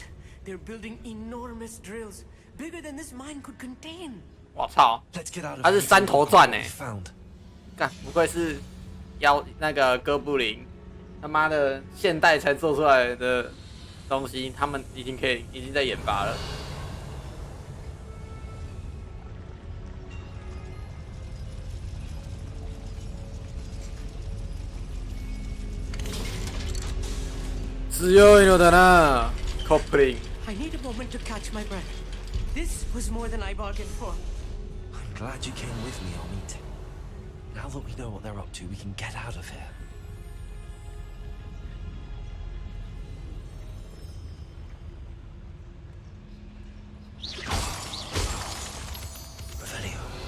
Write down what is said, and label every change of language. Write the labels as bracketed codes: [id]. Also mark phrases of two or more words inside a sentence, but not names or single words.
[en] They're building enormous drills, bigger than this mine could contain. [zh] 我操！ [en] Let's get out of [zh] 他是 [en] here. [zh] 三头钻呢、 [en] Found. [zh] 干，不愧是那个哥布林，他妈的现代才做出来的东西，他们已经在研发了。 [ja] 強いのだな、コップリン。 [en] I need a moment to catch my breath. This was more than I bargained for. I'm glad you came with me, Amit. Now that we know what they're up to, we can get out of here. Revelio.